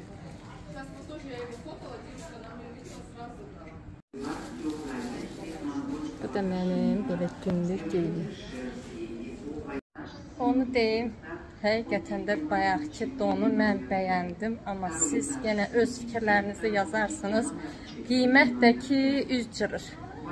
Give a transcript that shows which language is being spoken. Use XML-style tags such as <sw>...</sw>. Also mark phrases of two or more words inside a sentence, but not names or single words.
<ru>Сейчас вот тоже я его фотала, девушка она мне увидела сразу.</ru> <az>Bu da mənim belə günlük geyimim. Onu deyim, həqiqətən də bayaqki donu mən bəyəndim, amma siz yenə öz fikirlərinizi yazarsınız. Qiymət də ki üz cırır.</az>